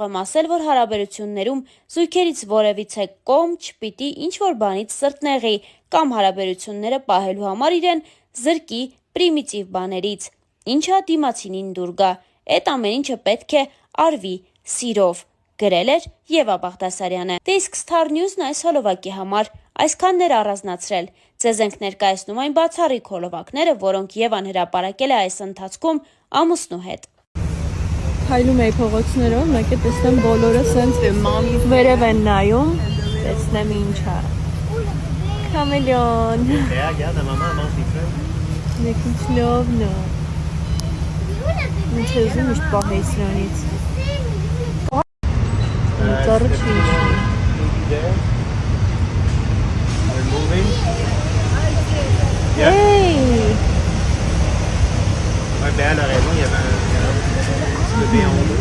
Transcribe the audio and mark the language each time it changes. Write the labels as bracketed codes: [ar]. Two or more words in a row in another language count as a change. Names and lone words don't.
[hy] եմ ասել, որ հարաբերություններում զույգերից որևիցե կողմ չպիտի ինչ-որ բանից սրտնեղի կամ հարաբերությունները պահելու համար իրեն զրկի պրիմիտիվ բաներից։ ինչը դիմացինին դուր գա։ Էդ ամեն ինչը պետք է արվի սիրով, գրել էր Եվա Բաղդասարյանը։ Դե իսկ Star News-ն այս հոլովակի համար այսքանն էր առանձնացրել։ Ձեզ ենք ներկայացնում այն բացառիկ հոլովակները, որոնք Եվան հրապարակել է այս ընթացքում ամուսնու հետ։ Քայլում էի փողոցներով, մեկ է տեսնեմ բոլորը սենց վերև են նայում, տեսնեմ ինչ է։ Քամելիոն։ [fr] Regarde, maman mange des fleurs. [hy] Մեկ ինչ լավն է։ Ինչ ես ուզում միշտ պահեի սրանից։ Ծառը չի իջնում։ [en] They're moving. Hey! [fr] Ouais, Béa a raison, il y avait un bébé en haut.